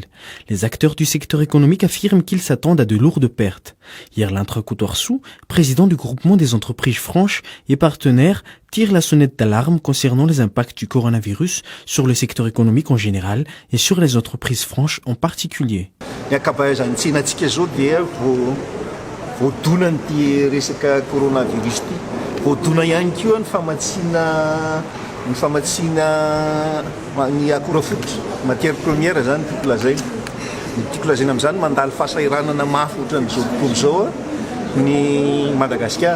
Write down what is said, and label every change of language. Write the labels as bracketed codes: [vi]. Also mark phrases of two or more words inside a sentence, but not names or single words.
[fr] Les acteurs du secteur économique affirment qu'ils s'attendent à de lourdes pertes. Hier, Ouattara, président du groupement des entreprises franches et partenaires, tire la sonnette d'alarme concernant les impacts du coronavirus sur le secteur économique en général et sur les entreprises franches en particulier. [mg] Ny famatsina ny akora fototra [fr] matière première [mg] zany tiako lazaina. Ny tiako lazaina amin'izany mandalo fahasahiranana mafy ohatran'izao tontolo izao ny Madagasikara.